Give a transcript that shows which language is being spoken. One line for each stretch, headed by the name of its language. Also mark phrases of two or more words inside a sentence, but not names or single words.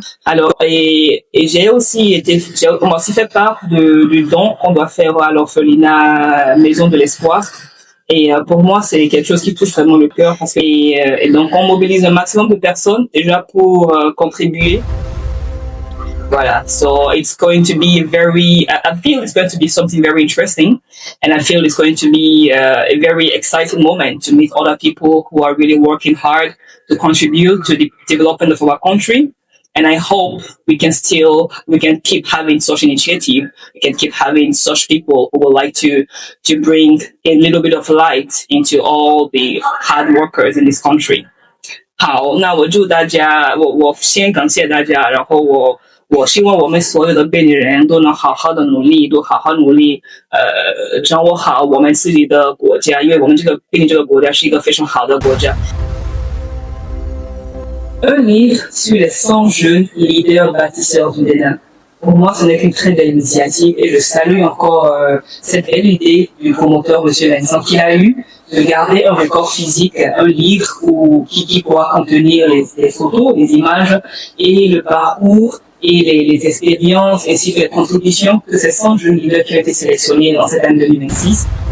French: Alors, et j'ai aussi fait part du don qu'on doit faire à l'orphelinat Maison de l'Espoir. Et pour moi, c'est quelque chose qui touche vraiment le cœur. Et donc, on mobilise un maximum de personnes déjà pour contribuer. Voilà.
English: So it's going to be I feel it's going to be something very interesting. And I feel it's going to be a very exciting moment to meet other people who are really working hard to contribute to the development of our country. And I hope we can keep having such initiative. We can keep having such people who would like to bring a little bit of light into all the hard workers in this country.
Chinese: 好，那我祝大家，我先感谢大家，然后我希望我们所有的贝宁人都能好好的努力，掌握好我们自己的国家，因为我们贝宁这个国家是一个非常好的国家。
French: Un livre sur les 100 jeunes leaders bâtisseurs du Bénin. Pour moi, ce n'est qu'une très belle initiative et je salue encore cette belle idée du promoteur, M. Vincent, qui a eu de garder un record physique, un livre qui pourra contenir les photos, les images et le parcours et les expériences ainsi que les contributions de ces 100 jeunes leaders qui ont été sélectionnés dans cette année 2026.